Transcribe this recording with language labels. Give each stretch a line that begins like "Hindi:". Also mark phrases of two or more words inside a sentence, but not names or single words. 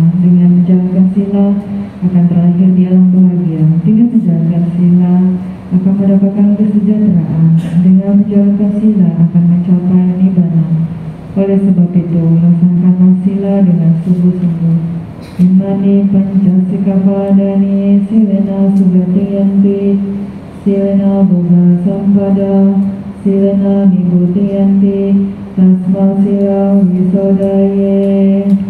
Indonesian: Dengan menjalankan sila akan terakhir di alam bahagia. Dengan menjalankan sila akan mendapatkan kesejahteraan. Dengan menjalankan sila akan mencapai nibbana. Oleh sebab itu, laksanakanlah sila dengan sungguh-sungguh.
Pali: Imani pancasikapadani silena sugatiyanti, silena boga sampada, silena nibutiyanti, tasma sila wisodaye.